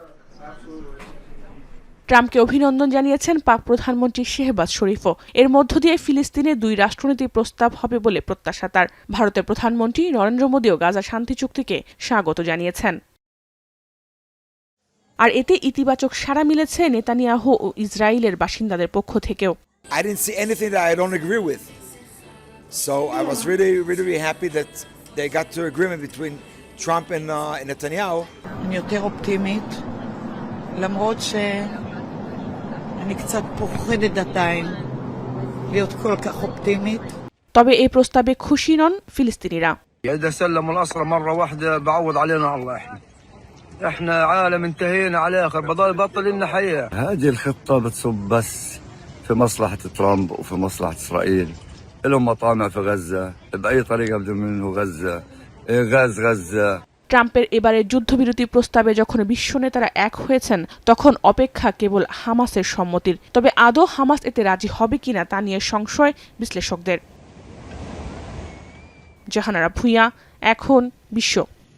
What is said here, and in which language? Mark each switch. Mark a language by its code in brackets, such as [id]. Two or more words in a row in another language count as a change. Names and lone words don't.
[bn] ট্রাম্পকে অভিনন্দন জানিয়েছেন পাক প্রধানমন্ত্রী শেহবাজ শরীফও। এর মধ্য দিয়ে ফিলিস্তিনে ২ রাষ্ট্রনীতি প্রস্তাব হবে বলে প্রত্যাশা তার। ভারতের প্রধানমন্ত্রী নরেন্দ্র মোদীও গাজা শান্তি চুক্তিকে স্বাগত জানিয়েছেন। আর এতে ইতিবাচক সাড়া মিলেছে নেতানিয়াহু ও ইসরায়েলের বাসিন্দাদের পক্ষ থেকেও। [he] למרות שאני קצת פוחדת עדיין להיות כל כך אופטימית. [bn] তবে এই প্রস্তাবে খুশি নন ফিলিস্তিনিরা। [ar] إذا سلموا الأسرى مرة واحدة بعوض علينا الله. احنا عالم انتهينا على آخر بطل لنا حياة. هذه الخطة بتصب بس في مصلحة ترامب وفي مصلحة إسرائيل. لهم مطامع في غزة بأي طريقة بدهم ينهوا غزة. غزة. [bn] ট্রাম্পের এবারের যুদ্ধবিরতি প্রস্তাবে যখন বিশ্ব নেতারা এক হয়েছেন তখন অপেক্ষা কেবল হামাসের সম্মতির। তবে আদৌ হামাস এতে রাজি হবে কিনা তা নিয়ে সংশয় বিশ্লেষকদের। জাহানারা ভূঁইয়া, এখন বিশ্ব।